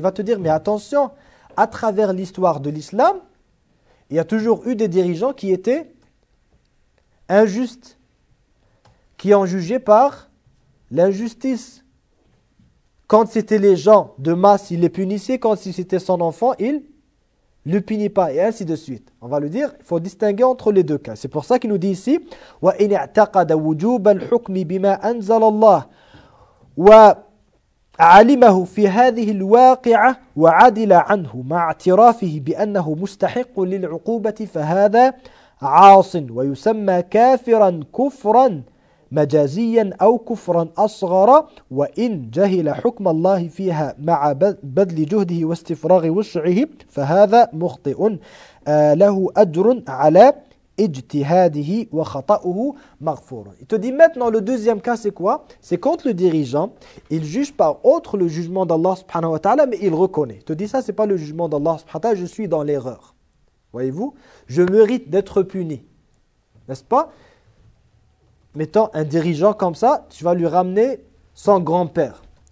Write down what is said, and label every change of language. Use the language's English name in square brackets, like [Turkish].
[French] Il va te dire, mais attention, à travers l'histoire de l'islam, il y a toujours eu des dirigeants qui étaient injustes, qui ont jugé par l'injustice. Quand c'était les gens de masse, il les punissait. Quand c'était son enfant, il ne le punit pas. Et ainsi de suite. On va le dire, il faut distinguer entre les deux cas. C'est pour ça qu'il nous dit ici, [Arabic] وَإِنْ اَعْتَقَدَ وُجُوبَ الْحُكْمِ بِمَا أَنْزَلَ اللَّهِ وَعَلِمَهُ فِي هَذِهِ الْوَاقِعَ وَعَدِلَ عَنْهُ مَا اَعْتِرَافِهِ بِأَنَّهُ مُسْتَحِقُ لِلْعُقُوبَةِ فَهَذَا عَاصٍ وَيُسَمَّى كَافِرًا كُفْرًا مجازيا أو كفرا أصغر وإن جهل حكم الله فيها مع بذل جهده واستفراغ وسعه فهذا مخطئ له أجر على اجتهاده وخطأه مغفور. [French] Il te dit maintenant le deuxième cas c'est quoi? C'est quand le dirigeant il juge par autre le jugement d'Allah subhanahu wa ta'ala mais il reconnaît. Il te dit ça c'est pas le jugement d'Allah subhanahu wa ta'ala, je suis dans l'erreur. Voyez-vous? Je mérite d'être puni. N'est-ce pas? Mettons un dirigeant comme ça, tu vas lui ramener son grand-père.